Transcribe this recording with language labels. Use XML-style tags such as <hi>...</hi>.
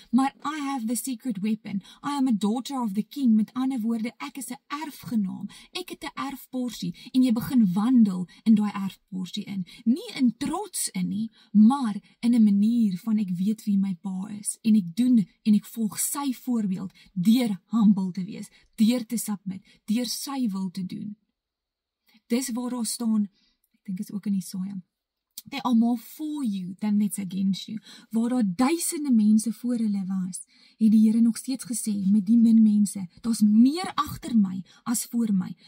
<af>maar</af> <en>I have the secret weapon, I am a daughter of the king,</en> <af>met ander woorde, ek is 'n erfgenaam, ek het 'n erfporsie, en jy begin wandel in daai erfporsie in, nie in trots in nie, maar in 'n manier van ek weet wie my pa is, en ek doen, en ek volg sy voorbeeld, deur humble te wees, deur te submit, deur sy wil te doen. Dis waar daar staan, ek dink is ook in Jesaja,</af> <en>They are more for you than it's against you.</en> <af>Waar daar duisende mense voor hulle was, het die Here nog steeds gesê, met die min mense, daar's meer agter my as voor my.</af>